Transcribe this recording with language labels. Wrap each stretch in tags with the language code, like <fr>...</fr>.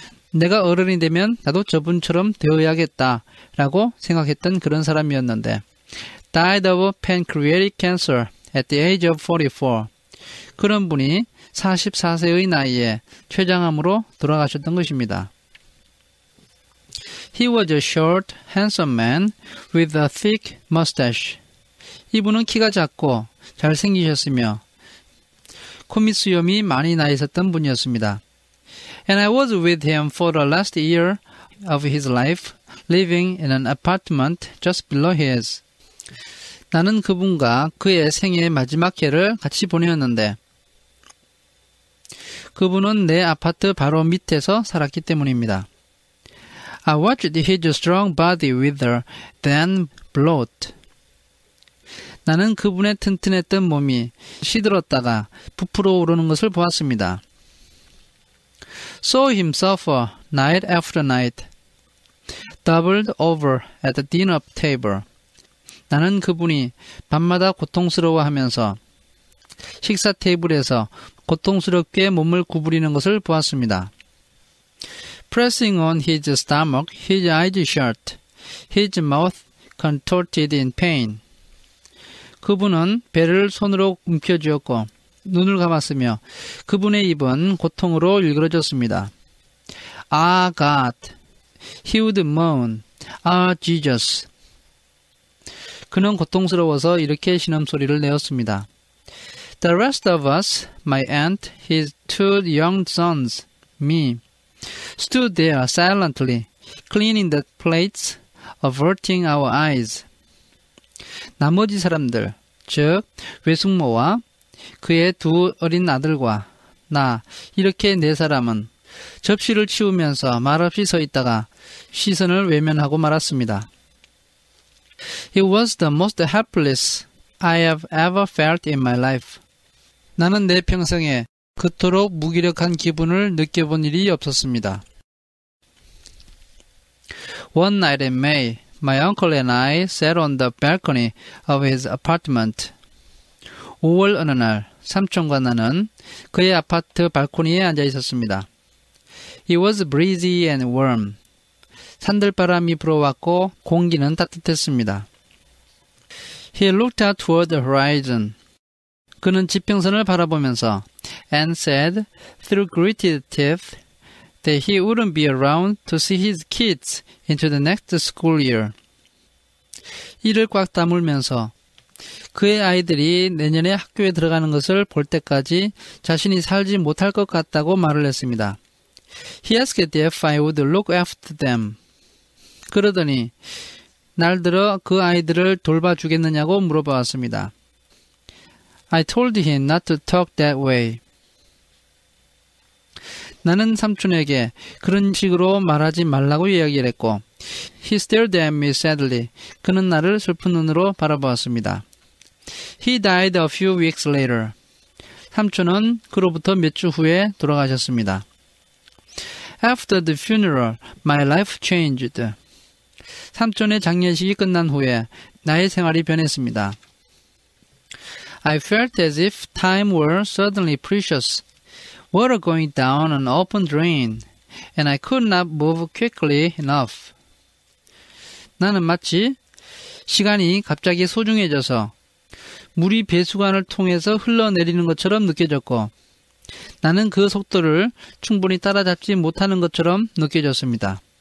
<ko>내가 어른이 되면 나도 저분처럼 되어야겠다 라고 생각했던 그런 사람이었는데</ko> <en>died of pancreatic cancer at the age of 44.</en> <ko>그런 분이 44세의 나이에 췌장암으로 돌아가셨던 것입니다.</ko> <en>He was a short, handsome man with a thick mustache.</en> <ko>이분은 키가 작고 잘생기셨으며 코밑 수염이 많이 나 있었던 분이었습니다.</ko> <en>And I was with him for the last year of his life, living in an apartment just below his.</en> <ko>나는 그분과 그의 생애의 마지막 해를 같이 보내었는데 그분은 내 아파트 바로 밑에서 살았기 때문입니다.</ko> <en>I watched his strong body wither, then bloat.</en> <ko>나는 그분의 튼튼했던 몸이 시들었다가 부풀어 오르는 것을 보았습니다.</ko> <en>Saw him suffer night after night, doubled over at the dinner table.</en> <ko>나는 그분이 밤마다 고통스러워하면서 식사 테이블에서 고통스럽게 몸을 구부리는 것을 보았습니다.</ko> <en>Pressing on his stomach, his eyes shut, his mouth contorted in pain.</en> <ko>그분은 배를 손으로 움켜쥐었고 눈을 감았으며 그분의 입은 고통으로 일그러졌습니다.</ko> <en>Ah God, he would moan, Ah Jesus.</en> <ko>그는 고통스러워서 이렇게 신음소리를 내었습니다.</ko> <en>The rest of us, my aunt, his two young sons, me, stood there silently, cleaning the plates, averting our eyes.</en> <ko>나머지 사람들, 즉 외숙모와 그의 두 어린 아들과 나, 이렇게 네 사람은 접시를 치우면서 말없이 서 있다가 시선을 외면하고 말았습니다.</ko> <en>It was the most helpless I have ever felt in my life.</en> <ko>나는 내 평생에 그토록 무기력한 기분을 느껴본 일이 없었습니다.</ko> <en>One night in May, my uncle and I sat on the balcony of his apartment.</en> <ko>5월 어느 날, 삼촌과 나는 그의 아파트 발코니에 앉아 있었습니다.</ko> <en>It was breezy and warm.</en> <ko>산들바람이 불어왔고 공기는 따뜻했습니다.</ko> <en>He looked out toward the horizon.</en> <ko>그는 지평선을 바라보면서</ko> <en>and said through gritted teeth that he wouldn't be around to see his kids into the next school year.</en> <ko>이를 꽉 다물면서 그의 아이들이 내년에 학교에 들어가는 것을 볼 때까지 자신이 살지 못할 것 같다고 말을 했습니다.</ko> <en>He asked if I would look after them.</en> <ko>그러더니 날들어 그 아이들을 돌봐주겠느냐고 물어보았습니다.</ko> <en>I told him not to talk that way.</en> <ko>나는 삼촌에게 그런 식으로 말하지 말라고 이야기를 했고</ko> <en>He stared at me sadly.</en> <ko>그는 나를 슬픈 눈으로 바라보았습니다.</ko> <en>He died a few weeks later.</en> <ko>삼촌은 그로부터 몇 주 후에 돌아가셨습니다.</ko> <en>After the funeral, my life changed.</en> <ko>삼촌의 장례식이 끝난 후에 나의 생활이 변했습니다.</ko> <en>I felt as if time were suddenly precious, water going down an open drain, and I could not move quickly enough.</en> <ko>나는 마치 시간이 갑자기 소중해져서 물이 배수관을 통해서 흘러내리는 것처럼 느껴졌고 나는 그 속도를 충분히 따라잡지 못하는 것처럼 느껴졌습니다.</ko>